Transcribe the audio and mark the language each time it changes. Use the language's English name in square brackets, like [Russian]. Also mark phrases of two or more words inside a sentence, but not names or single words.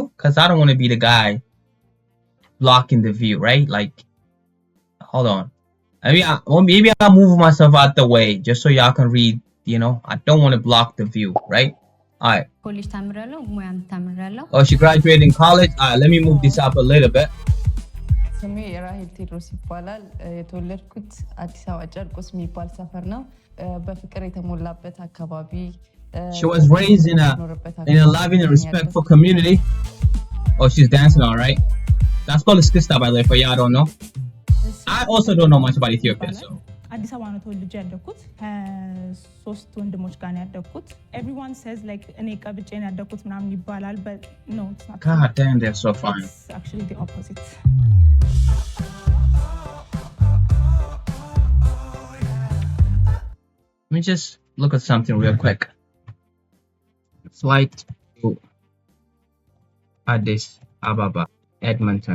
[English] Because I don't want to be the guy blocking the view, right? Like, hold on. Maybe I'll move myself out the way just so y'all can read, you know? I don't want to block the view, right? Alright. Oh, she graduated in college? Alright, let me move this up a little bit. [Amharic] ስሜ ራሂል ቴድሮስ ይባላል የተወለድኩት አዲስ አበባ ጨርቆስ የሚባል ሰፈር ነው በፍቅር የተሞላበት አካባቢ [English] She was raised in a loving and respectful community. Oh, she's dancing all right. That's called Skista, by the way, for y'all don't know. I also don't know much about Ethiopia, so. [Amharic] አዲስ አበባ ነው ተወልጄ ያደኩት ሶስት ወንድሞች ጋር ነው ያደኩት [English] everyone says like [Amharic] እኔ ቀብጬ ነው ያደኩት ምናምን ይባላል [English] but no it's not God damn, they're so fine. it's actually the opposite. Let me just look at something real quick. Flight to Addis Ababa, Edmonton.